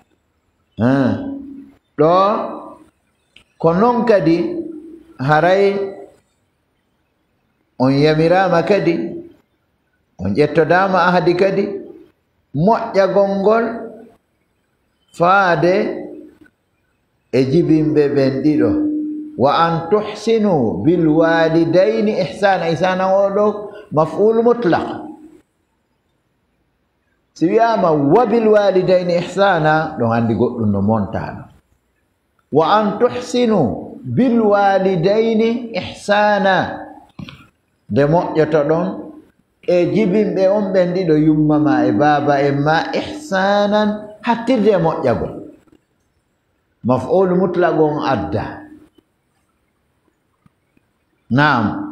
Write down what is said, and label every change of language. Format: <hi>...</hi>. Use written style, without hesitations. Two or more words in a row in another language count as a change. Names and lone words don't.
<ff>ɗo ko non kadi haray on yamirama kadi on ƴettodama ahadi kadi moƴƴagol ngol faade e jibinɓe ɓen ɗiɗo</ff> <ar>وأن تحسن بالوالدين إحسانا إحسانا</ar> <ff>oɗo</ff> <ar>مفعول مطلق</ar> <ff>si wiyama</ff> <ar>وبالوالدين إحسانا</ar> <ff>ɗon andi goɗɗum no montaɗo</ff> <ar>وأن تحسن بالوالدين إحسانا</ar> <ff>nde moƴƴoto ɗon e jibinɓe on ɓen ɗiɗo yummama e baba en ma ihsanan hattirde moƴƴagol</ff> <ar>مفعول مطلق</ar> <ff>on adda naam</ff>